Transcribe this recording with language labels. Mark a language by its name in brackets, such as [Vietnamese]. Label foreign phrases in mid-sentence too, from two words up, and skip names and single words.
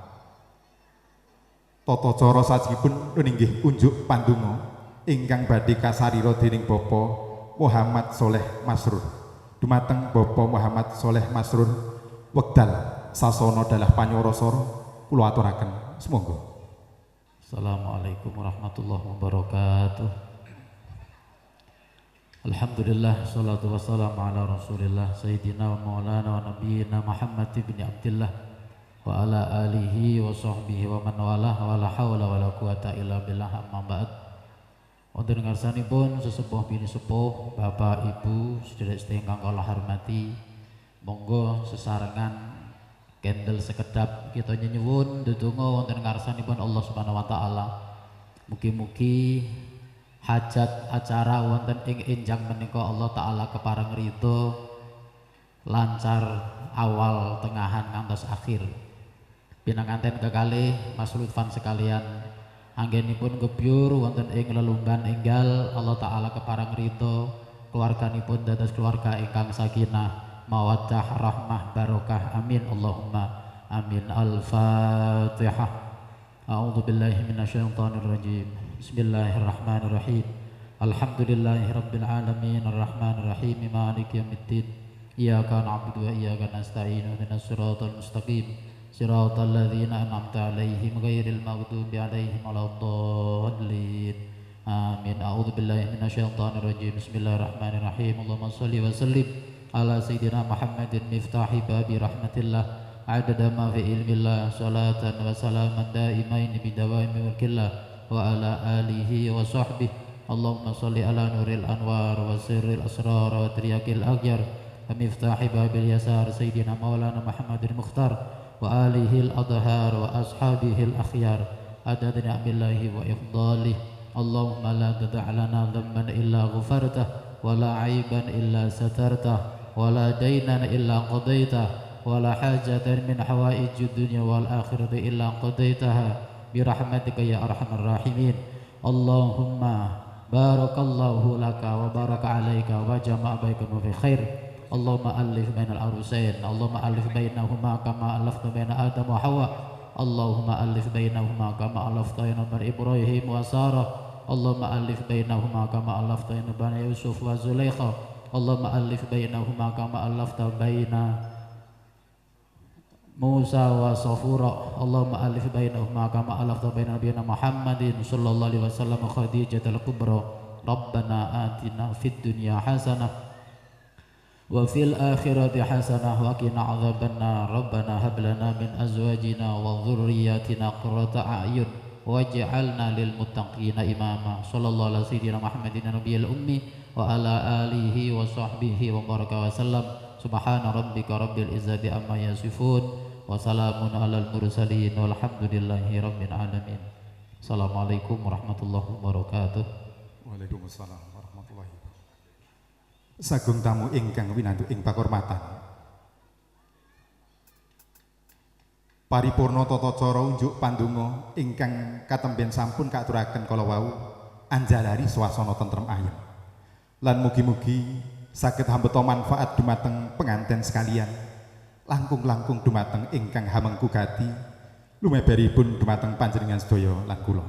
[Javanese] Tata cara sajipun ninggih unjuk pandonga ingkang badhe kasarira dening Bapa Muhammad Soleh Masrur. Dumateng Bapa Muhammad Soleh Masrur wekdal sasana dalah panyorosara kula aturaken semonggo. [Arabic] السلام عليكم ورحمة الله وبركاته. الحمد لله، الصلاة والسلام على رسول الله سيدنا ومولانا ونبينا محمد بن عبد الله وعلى آله وصحبه ومن والاه ولا حول ولا قوة إلا بالله، أما بعد. [Javanese] Wonten ngarsanipun sesepuh bini sepuh, Bapak Ibu sedherek ingkang kula hormati, monggo sesarengan kendel sekedap kita nyuwun ndedonga wonten ngarsanipun [Arabic] الله سبحانه وتعالى. [Javanese] Mugi-mugi hajat acara wonten ing enjang menika [Arabic] الله تعالى [Javanese] kepareng ridho, lancar awal, tengahan ngantos akhir. Pinanganten kekalih Mas Lutfan sekalian, anggenipun gebyur wonten ing lelunggan enggal [Arabic] الله تعالى [Javanese] kepareng ridho, keluarganipun dados keluarga ingkang sakinah, mawaddah, rahmah, barokah. [Arabic] آمين اللهم آمين. الفاتحة. أعوذ بالله من الشيطان الرجيم. بسم الله الرحمن الرحيم. الحمد لله رب العالمين الرحمن الرحيم مالك يوم الدين. إياك نعبد وإياك نستعين. اهدنا الصراط المستقيم. صراط الذين أنعمت عليهم غير المغضوب عليهم ولا الضالين. آمين. أعوذ بالله من الشيطان الرجيم. بسم الله الرحمن الرحيم. اللهم صل وسلم على سيدنا محمد مفتاح باب رحمة الله عدد ما في علم الله صلاة وسلاما دائمين بدوام ملك الله وعلى آله وصحبه. اللهم صل على نور الأنوار وسر الأسرار وترياق الأغيار ومفتاح باب اليسار سيدنا مولانا محمد المختار وآله الأطهار وأصحابه الأخيار عدد نعم الله وإفضاله. اللهم لا تدع لنا ذنبا إلا غفرته ولا عيبا إلا سترته ولا دينا إلا قضيته ولا حاجة من حوائج الدنيا والآخرة إلا قضيتها برحمتك يا أرحم الراحمين. اللهم بارك الله لك وبارك عليك وجمع بينكم في خير. اللهم ألف بين العروسين، اللهم ألف بينهما كما ألفت بين آدم وحواء. اللهم ألف بينهما كما ألفت بين إبراهيم وسارة. اللهم ألف بينهما كما ألفت بين يوسف وزليخا. اللهم ألف بينهما كما ألفت بين موسى وصفورا. اللهم ألف بينهما كما ألفت بين نبينا محمد صلى الله عليه وسلم خديجة الكبرى. ربنا آتنا في الدنيا حسنة وفي الآخرة حسنة وقنا عذاب النار. ربنا هب لنا من أزواجنا وذرياتنا قرة أعين واجعلنا للمتقين إماما. صلى الله على سيدنا محمد النبي الأمي وعلى آله وصحبه وبارك وسلم. سبحان ربك رب العزة عما يصفون وسلام على المرسلين والحمد لله رب العالمين. السلام عليكم ورحمة الله وبركاته. وعليكم السلام ورحمة الله وبركاته. [Javanese] Sagung tamu ingkang winantu ing pakurmatan. Paripurna tata cara unjuk pandonga ingkang katemben sampun katuraken kala wau anjalari swasana tentrem ayem. Lan mugi-mugi saged hambeta manfaat dumateng penganten sekalian, langkung-langkung dumateng ingkang hamengku gati, lumeberipun dumateng panjenengan sedaya lan kula.